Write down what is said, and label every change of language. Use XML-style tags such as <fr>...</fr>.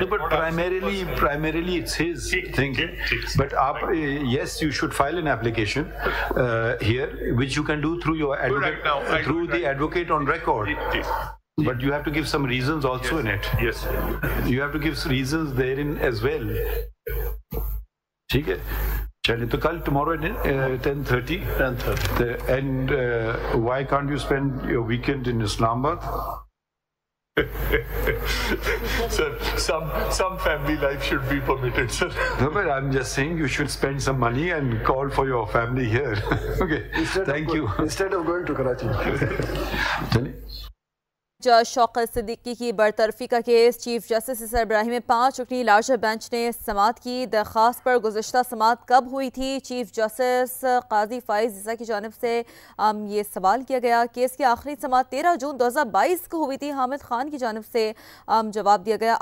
<en>No, but primarily it's his thing. But yes, you should file an application here, which you can do through your advocate, through the advocate on record. But you have to give some reasons also in it. Yes. You have to give reasons therein as well.</en> <hi>ठीक है. चलिए तो कल</hi> <en>tomorrow at 10:30. 10:30. And why can't you spend your weekend in Islamabad? Sir, some family life should be permitted, sir. No, but I'm just saying you should spend some money and call for your family here. Okay. Thank you. Instead of going to Karachi.</en> <hi>जज शौकत सिद्दीकी की बरतरफी का case chief justice की सरबराही में 5 रुकनी larger bench ने समाअत की दरख्वास्त पर गुज़श्ता समाअत कब हुई थी? चीफ जस्टिस काजी फाइज ईसा की जानिब से ये सवाल किया गया। केस की आखिरी समाअत 13 जून 2022 को हुई थी। हामिद खान की जानिब से जवाब दिया गया।</hi>